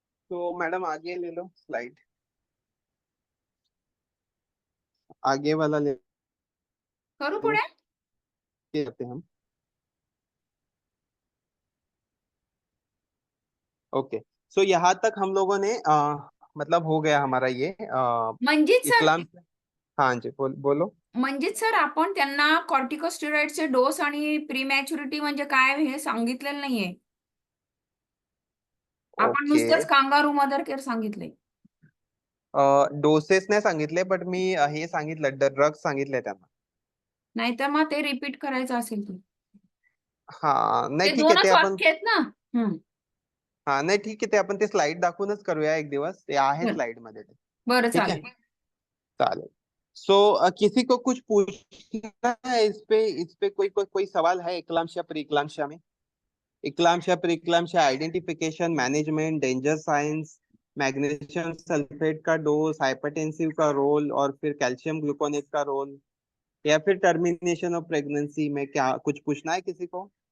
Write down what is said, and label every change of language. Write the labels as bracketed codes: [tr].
[hi] तो मैडम आगे ले लो स्लाइड, आगे वाला ले [mr] करू पुढे? [hi] लेते हैं हम। ओके, सो यहाँ तक हम लोगों ने मतलब हो गया हमारा ये मंजित सर, इस्लाम। हाँ जी, बोलो। [mr] मंजित सर, आपण त्यांना कॉर्टिकोस्टेरॉइडचे डोस आणि प्रीमॅच्युरिटी म्हणजे काय हे सांगितलेलं नाहीये. आपण ओके, नुसतंच कांगारू मदर केअर सांगितले. डोसेस नाही सांगितले, बट मी हे सांगितलं, ड्रग सांगितले त्यांना. नाहीतर मग ते रिपीट करायचं असेल तर. हा नाही ते ठीक आहे, ते दोनच आपण वाक्य आहेत ना. हा नाही ठीक आहे, ते आपण ते स्लाइड दाखवूनच करूया एक दिवस, ते आहे बरं. स्लाइड मध्ये ते, बरं, [hi] ठीक है, [mr] चालेल. चालेल। [hi] सो किसी को कुछ पूछना है इस पे कोई सवाल है इक्लाम्शिया प्रीक्लाम्शिया में? इक्लाम्शिया प्रीक्लाम्शिया identification, management, danger science, magnesium sulphate का डोज, हाइपरटेंसिव का रोल, और फिर कैल्शियम ग्लूकोनेट का रोल, या फिर टर्मिनेशन ऑफ प्रेगनेंसी में क्या कुछ पूछना है किसी को?